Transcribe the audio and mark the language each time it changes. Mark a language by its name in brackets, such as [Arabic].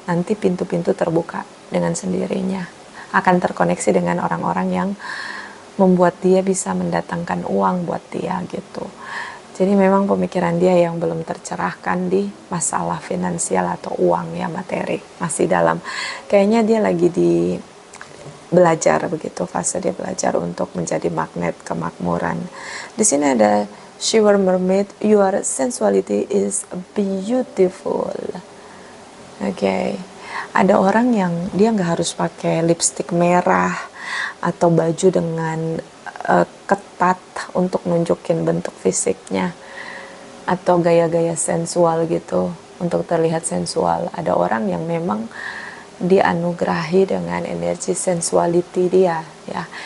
[Indonesian] Nanti pintu-pintu terbuka dengan sendirinya. Akan terkoneksi dengan orang-orang yang membuat dia bisa mendatangkan uang buat dia gitu. Jadi memang pemikiran dia yang belum tercerahkan di masalah finansial atau uang ya, materi. Masih dalam, kayaknya dia lagi di belajar begitu, fase dia belajar untuk menjadi magnet kemakmuran. Di sini ada [English] Shiver Mermaid, your sensuality is beautiful. [Indonesian] Oke. Ada orang yang dia nggak harus pakai lipstik merah atau baju dengan ketat untuk nunjukin bentuk fisiknya atau gaya-gaya sensual gitu untuk terlihat sensual. Ada orang yang memang dianugerahi dengan energi sensuality dia ya.